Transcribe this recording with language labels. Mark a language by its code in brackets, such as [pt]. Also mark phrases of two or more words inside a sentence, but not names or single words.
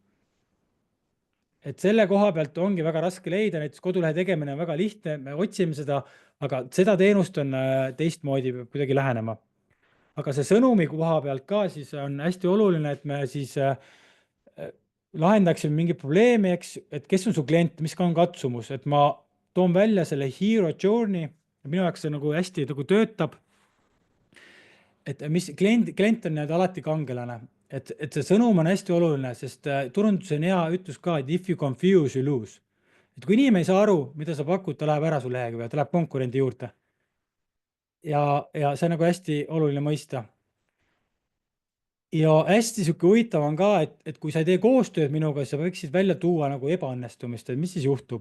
[et] Et selle koha pealt ongi väga raske leida, näiteks kodulehe tegemine on väga lihtne, me otsime seda, aga seda teenust on teistmoodi kuidagi lähenema. Aga see sõnumi koha pealt ka siis on hästi oluline, et me siis lahendaksime mingi probleemi, eks, et kes on su klient, mis on katsumus, et ma toon välja selle [en] hero journey, [et] minu jaoks see nagu hästi nagu töötab. Et mis klient on alati kangelane, et see sõnum on hästi oluline, sest turunduse on hea ütlus ka, et [en] if you confuse, you lose. [et] Et kui inimene ei saa aru, mida sa pakud, ta läheb ära su lehekülje, ta läheb konkurendi juurde. Ja see on nagu hästi oluline mõista. Ja hästi sihuke huvitav on ka, et kui sa ei tee koostööd minuga, siis sa võiksid välja tuua nagu ebaõnnestumist, et mis siis juhtub.